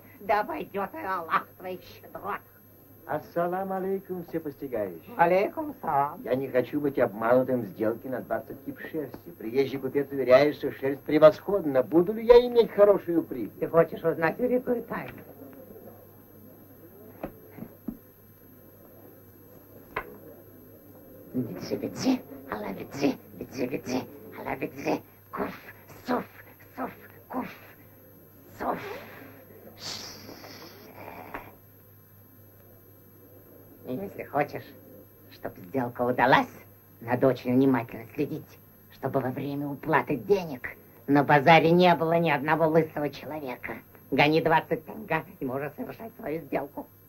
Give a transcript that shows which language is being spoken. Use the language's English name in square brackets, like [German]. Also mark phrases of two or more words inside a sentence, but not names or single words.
[Russian] Да обойдет и Аллах твоих щедрот. [Arabic] السلام عليكم, [Russian] всепостигающий. [Arabic] عليكم السلام. [Russian] Я не хочу быть обманутым в сделке на 20 кип шерсти. Приезжий купец уверяет, что шерсть превосходна. Буду ли я иметь хорошую прибыль? Ты хочешь узнать великую тайну? Битси-битси, ала-битси, битси-битси, ала-битси, куф, суф, суф, куф, суф. И если хочешь, чтобы сделка удалась, надо очень внимательно следить, чтобы во время уплаты денег на базаре не было ни одного лысого человека. Гони 20 тенга, и можешь совершать свою сделку.